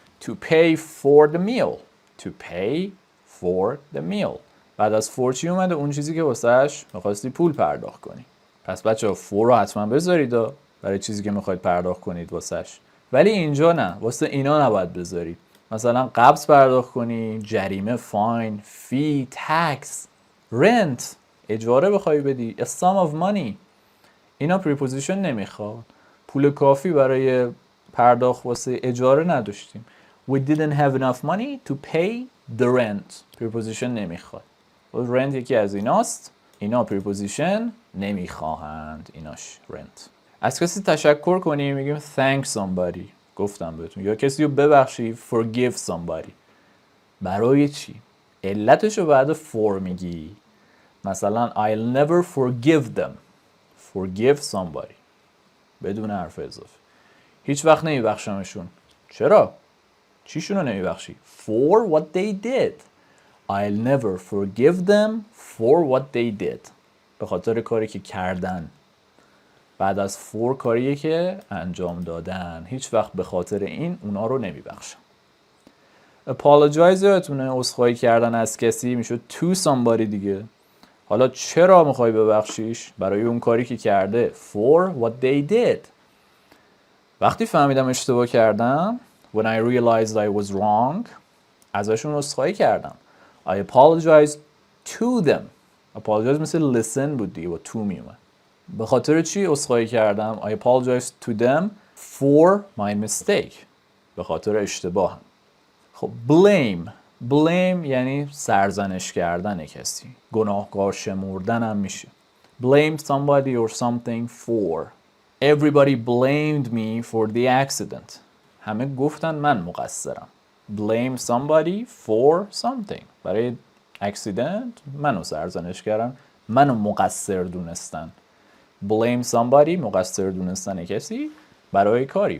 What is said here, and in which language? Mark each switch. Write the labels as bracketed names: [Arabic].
[English] To pay for the meal. To pay for the meal. [Persian] بعد از for چی اومده؟ اون چیزی که واسهش میخواستی پول پرداخت کنی. پس بچه for رو حتما بذارید برای چیزی که میخواید پرداخت کنید واسهش. ولی اینجا نه، واسه اینا نباید بذارید. مثلا قبض پرداخت کنی، جریمه، فاین، فی، تکس، رنت، اجاره بخوای بدی، [English] a sum of money. [Persian] اینا پریپوزیشن نمیخواد. پول کافی برای پرداخت واسه اجاره نداشتیم. [English] We didn't have enough money to pay the rent. [Persian] پریپوزیشن نمیخواد. رنت یکی از ایناست. اینا پریپوزیشن نمیخواهند. ایناش رنت. از کسی تشکر کنیم میگیم thank somebody. گفتم بهتون. یا کسی رو ببخشی forgive somebody. برای چی؟ علتشو بعد for میگی. [English] مثلا I'll never forgive them. Forgive somebody. [Persian] بدون حرف اضافه. هیچ وقت نمیبخشمشون. چرا؟ چیشونو نمیبخشی؟ [English] For what they did. I'll never forgive them for what they did. [Persian] به خاطر کاری که کردن. بعد از for کاریه که انجام دادن. هیچ وقت به خاطر این اونا رو نمیبخشم. Apologize یادتونه عذرخواهی کردن از کسی میشه to somebody دیگه. حالا چرا میخوای ببخشیش؟ برای اون کاری که کرده. [English] For what they did. [Persian] وقتی فهمیدم اشتباه کردم [English] when I realized I was wrong [Persian] ازشون عذرخواهی کردم. [English] I apologize to them. Apologize [Persian] مثل listen بود دیگه با to میومد. به خاطر چی عذرخواهی کردم؟ [English] I apologize to them for my mistake. [Persian] به خاطر اشتباهم. خب blame یعنی سرزنش کردن کسی. گناهکار شمردن هم میشه. [English] Blame somebody or something for. Everybody blamed me for the accident. [Persian] همه گفتن من مقصرم. [English] Blame somebody for something. [Persian] برای accident منو سرزنش کردن. منو مقصر دونستن. Blame somebody مقصر دونستن کسی برای کاری.